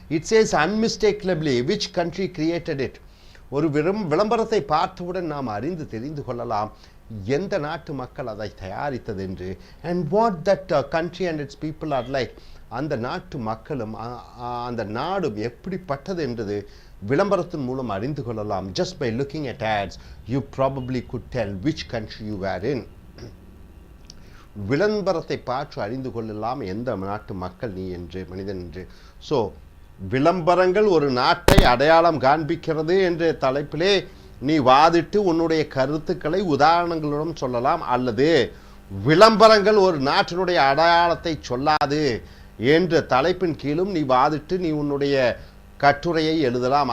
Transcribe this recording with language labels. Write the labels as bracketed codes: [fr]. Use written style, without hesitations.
[en] It says unmistakably which country created it. [ta] ஒரு விளம்பரத்தை பார்த்தவுடன் நாம் அறிந்து தெரிந்து கொள்ளலாம் எந்த நாட்டு மக்கள் அதை தயாரித்தது என்று. [en] And what that country and its people are like. [ta] அந்த நாட்டு மக்களும் அந்த நாடும் எப்படிப்பட்டது என்றது விளம்பரத்தின் மூலம் அறிந்து கொள்ளலாம். [en] Just by looking at ads you probably could tell which country you were in. [ta] விளம்பரத்தை பார்த்து அறிந்து கொள்ளலாம் எந்த நாட்டு மக்கள் நீ என்று, மனிதன் என்று. ஸோ விளம்பரங்கள் ஒரு நாட்டை அடையாளம் காண்பிக்கிறது என்ற தலைப்பிலே நீ வாதிட்டு உன்னுடைய கருத்துக்களை உதாரணங்களுடன் சொல்லலாம். அல்லது விளம்பரங்கள் ஒரு நாட்டினுடைய அடையாளத்தை சொல்லாது என்ற தலைப்பின் கீழும் நீ வாதிட்டு நீ உன்னுடைய கட்டுரையை எழுதலாம்.